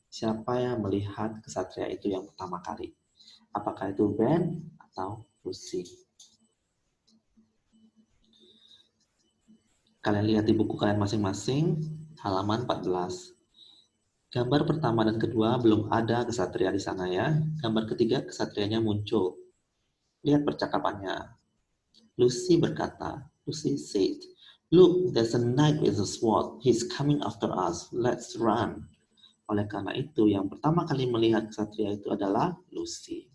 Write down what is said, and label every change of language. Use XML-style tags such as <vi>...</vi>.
<id>Siapa yang melihat ksatria itu yang pertama kali? Apakah itu Ben atau Lucy? Kalian lihat di buku kalian masing-masing, halaman 14. Gambar pertama dan kedua belum ada ksatria di sana ya. Gambar ketiga ksatrianya muncul. Lihat percakapannya. Lucy berkata,</id> <en>Lucy said, "Look, there's a knight with a sword. He's coming after us. Let's run."</en> <id>Oleh karena itu, yang pertama kali melihat ksatria itu adalah Lucy.</id>